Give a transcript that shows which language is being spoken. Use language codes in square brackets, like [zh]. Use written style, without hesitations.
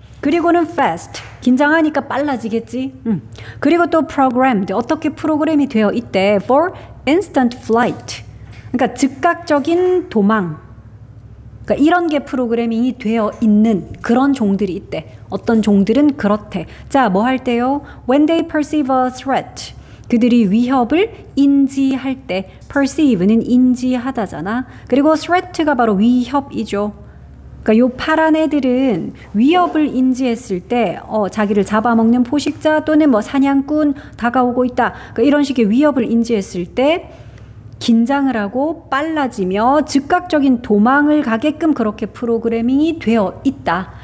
[ko] 그리고는 fast, 긴장하니까 빨라지겠지. 그리고 또 programmed, 어떻게 프로그램이 되어 있대. [en] for instant flight, [ko] 그러니까 즉각적인 도망. 그러니까 이런 게 프로그래밍이 되어 있는 그런 종들이 있대. 어떤 종들은 그렇대. 자, 뭐 할 때요? [en] When they perceive a threat, [ko] 그들이 위협을 인지할 때. perceive는 인지하다잖아. 그리고 threat가 바로 위협이죠. 그러니까 요 파란 애들은 위협을 인지했을 때 자기를 잡아먹는 포식자 또는 뭐 사냥꾼 다가오고 있다. 그러니까 이런 식의 위협을 인지했을 때 긴장을 하고 빨라지며 즉각적인 도망을 가게끔 그렇게 프로그래밍이 되어 있다.